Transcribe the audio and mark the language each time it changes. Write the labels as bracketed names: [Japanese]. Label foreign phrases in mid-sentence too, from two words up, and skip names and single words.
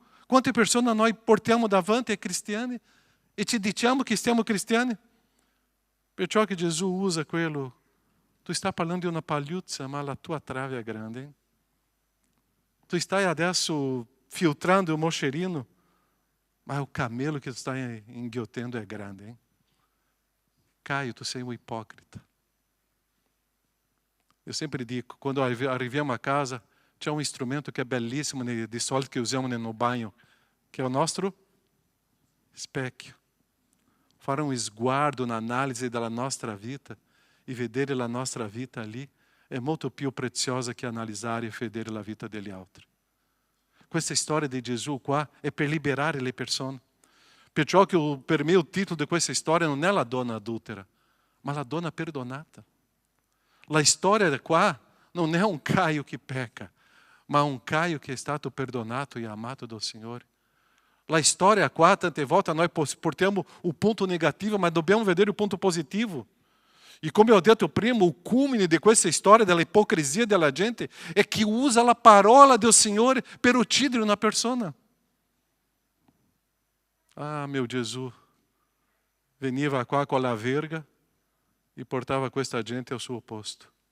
[Italian] Quante persone noi portiamo davanti ai cristiani e ci diciamo che siamo cristiani? Perciò che Gesù usa quello. Tu stai parlando di una pagliuzza, ma la tua trave è grande. Hein? Tu stai adesso filtrando il moscerino, ma [Portuguese] o camelo que tu está enguiotando é grande. [Italian] Hein? Caio, tu sei [Portuguese] um hipócrita. Eu sempre digo, [Italian] quando arriviamo a casa, c'è [Portuguese] um instrumento que é belíssimo de solito que usamos no banho, que é o nosso specchio. [Italian] Fare [Portuguese] um esguardo na análise da [Italian] nostra vida e vedere la nostra vita ali é molto più preziosa che analizzare e vedere la vita degli altri. Questa storia di Gesù qua è per liberare le persone. Perciò che per me il titolo di questa storia non è la donna adultera, ma la donna perdonata. La storia qua non è un Caio che pecca, ma un Caio che è stato perdonato e amato dal Signore. La storia qua, tante volte, noi portiamo [Portuguese] o ponto negativo, mas [Italian] dobbiamo vedere [Portuguese] o ponto positivo. [Italian] E come ho detto prima, o culmine di questa storia della ipocrisia della gente è che usa la parola del Signore per uccidere una persona. Ah, meu Gesù, veniva qua con la verga e portava questa gente al suo posto.